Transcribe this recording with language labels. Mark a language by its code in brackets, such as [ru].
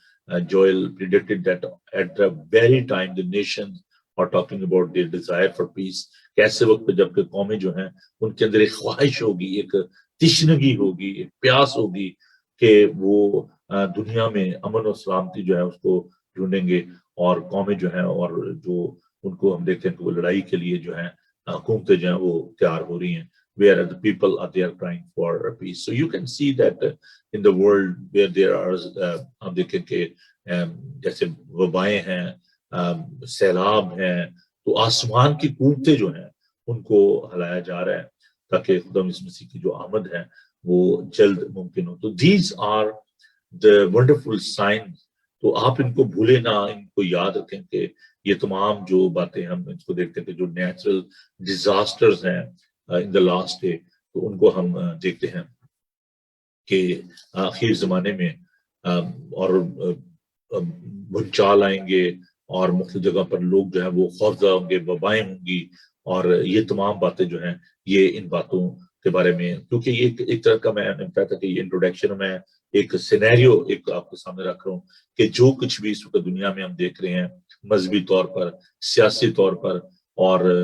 [en] Joel predicted that at the very time the nations are talking about their desire for peace, [ur] کہ ایسے وقت پہ جب کہ قومیں جو ہیں ان کے اندر ایک خواہش ہوگی، ایک تشنگی ہوگی، ایک پیاس ہوگی کہ وہ دنیا میں امن و سلامتی جو ہے اس کو ڈھونڈیں گے، اور قومیں جو ہیں اور جو ان کو ہم دیکھتے ہیں کہ وہ لڑائی کے لیے جو ہیں حکومتیں جو ہیں وہ تیار ہو رہی ہیں. [en] Where the people are there crying for peace. So you can see that in the world where there are [ur] ہم دیکھیں کہ جیسے وبائیں ہیں، سیلاب ہیں، تو آسمان کی قوتیں جو ہیں ان کو ہلایا جا رہا ہے تاکہ خدا مسیح کی جو آمد ہے وہ جلد ممکن ہو. [en] تو these are the wonderful signs. [ur] تو آپ ان کو بھولے نہ، ان کو یاد رکھیں کہ یہ تمام جو باتیں ہم اس کو دیکھتے ہیں کہ جو نیچرل ڈیزاسٹرز ہیں [en] in the last day، [ur] تو ان کو ہم دیکھتے ہیں کہ آخر زمانے میں اور بھونچال آئیں گے اور مختلف جگہ پر لوگ جو ہیں وہ خوفزدہ ہوں گے، وبائیں ہوں گی، اور یہ تمام باتیں جو ہیں یہ ان باتوں کے بارے میں، کیونکہ یہ ایک طرح کا میں نے کہا تھا کہ یہ انٹروڈکشن میں ایک سینیریو ایک آپ کے سامنے رکھ رہا ہوں کہ جو کچھ بھی اس وقت دنیا میں ہم دیکھ رہے ہیں مذہبی طور پر، سیاسی طور پر، اور